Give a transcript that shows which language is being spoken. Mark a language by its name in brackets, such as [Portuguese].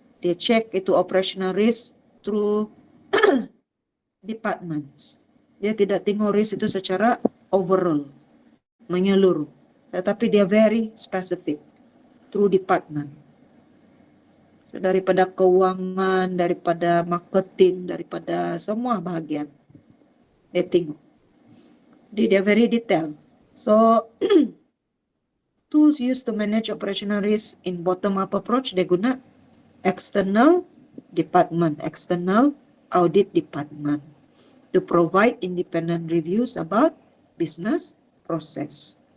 [Malay] Dia check itu operational risk [English] through departments. [Malay] Dia tidak tengok risk itu secara overall, menyeluruh. Tetapi dia [English] very specific through department. [Malay] So, daripada keuangan, daripada marketing, daripada semua bahagian dia tengok. Jadi dia [English] very detail. So tools used to manage operational risk in bottom-up approach, [Malay] dia guna [English] external department, external audit department to provide independent reviews about business process.